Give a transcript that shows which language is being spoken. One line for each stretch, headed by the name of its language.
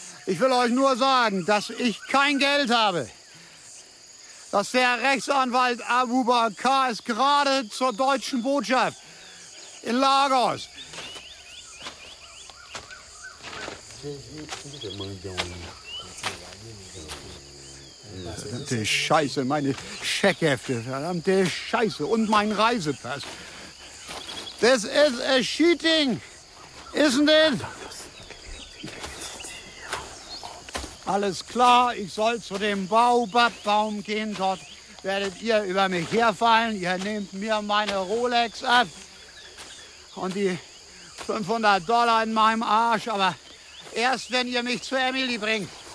German: Ich will euch nur sagen, dass ich kein Geld habe. Dass der Rechtsanwalt Abu Bakar ist gerade zur deutschen Botschaft in Lagos. Verdammte Scheiße, meine Scheckhefte, verdammte Scheiße und mein Reisepass.
English: This is a cheating, isn't it?
German: Alles klar, ich soll zu dem Baobab-Baum gehen, dort werdet ihr über mich herfallen. Ihr nehmt mir meine Rolex ab und die $500 in meinem Arsch, aber erst wenn ihr mich zu Emily bringt.